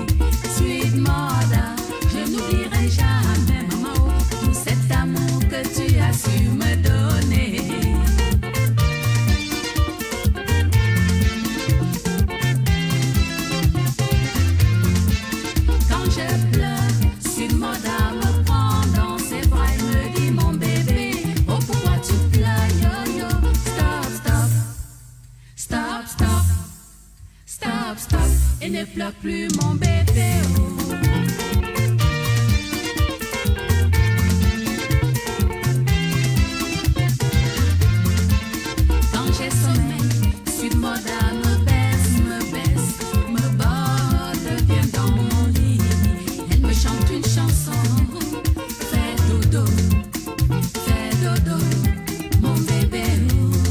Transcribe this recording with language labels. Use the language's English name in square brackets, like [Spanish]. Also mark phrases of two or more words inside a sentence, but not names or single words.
[English] Sweet mother, [French] je n'oublierai jamais, maman, oh, tout cet amour que tu as su me donner. Quand je pleure, [English] Sweet mother [French] me prend dans ses bras et me dit mon bébé, oh pourquoi tu pleures, [English] yo yo, stop, stop, stop, stop, stop, stop, [French] et ne pleure plus mon bébé, oh. Quand j'ai sommeil, [English] Sweet mother [French] me baisse, me borde bien dans mon lit. Elle me chante une chanson, fais dodo, mon bébé. Oh.